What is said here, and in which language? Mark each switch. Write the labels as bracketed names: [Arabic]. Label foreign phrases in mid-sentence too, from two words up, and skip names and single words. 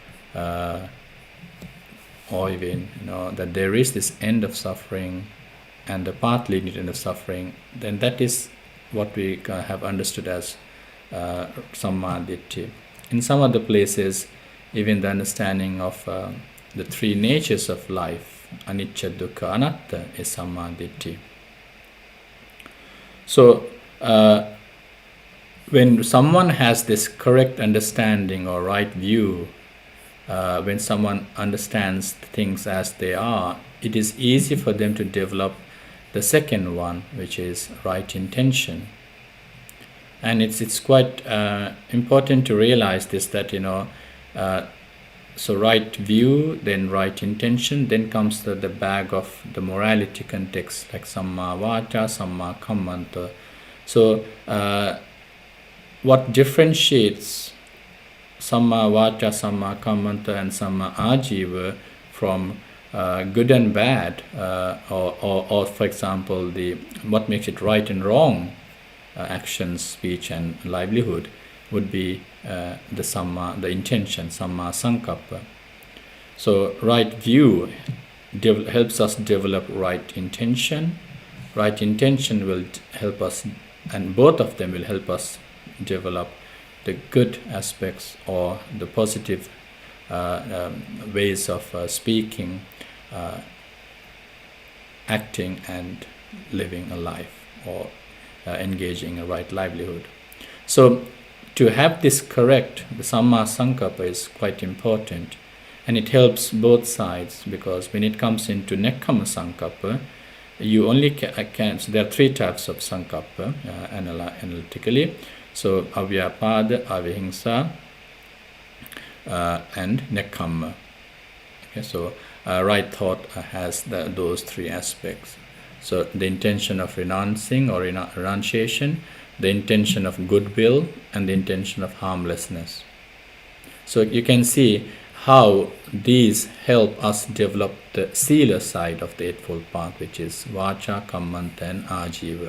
[English] or even that there is this end of suffering and the path leading to the end of suffering, then that is what we have understood as Sammaditthi. In some other places, even the understanding of the three natures of life, [Pali] anicca, dukkha, anatta, [English] is Sammaditthi. So, when someone has this correct understanding or right view, when someone understands things as they are, it is easy for them to develop the second one, which is right intention. And it's quite important to realize this, that so right view, then right intention, then comes the bag of the morality context, like [Pali] samma vaca, samma kammanta. [English] So what differentiates [Pali] samma vaca, samma kammanta, [English] and [Pali] samma ajiva [English] from good and bad, or for example, what makes it right and wrong, actions, speech, and livelihood, would be the intention, [Pali] samma sankappa. [English] So right view helps us develop right intention. Right intention will help us, and both of them will help us develop the good aspects or the positive ways of speaking, acting, and living a life, or engaging a right livelihood. So to have this correct, the [Pali] samma sankappa [English] is quite important, and it helps both sides, because when it comes into [Pali] nekkhamma sankappa, [English] you only can, so there are three types of sankappa analytically. [Pali] So avyapada, avihingsa, and nekkhamma. [English] Okay, so right thought has those three aspects. So the intention of renouncing or renunciation, the intention of goodwill, and the intention of harmlessness. So you can see how these help us develop the sila side of the Eightfold Path, which is [Pali] vaca, kammanta, [English] and ajiva.